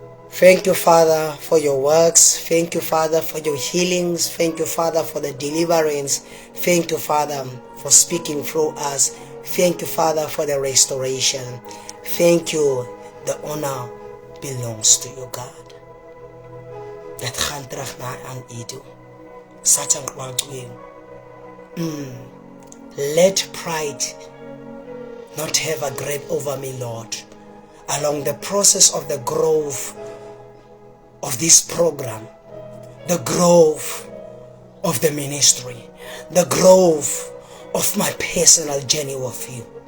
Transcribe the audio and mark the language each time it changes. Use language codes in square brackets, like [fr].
[en] Thank you, Father, for your works. Thank you, Father, for your healings. Thank you, Father, for the deliverance. Thank you, Father, for speaking through us. Thank you, Father, for the restoration. Thank you. The honor belongs to you, God. [af] Dit gaan terug na aan U toe. Satan kwam toe. [en] Let pride not have a grip over me, Lord. Along the process of the growth of this program, the growth of the ministry, the growth of my personal journey with you.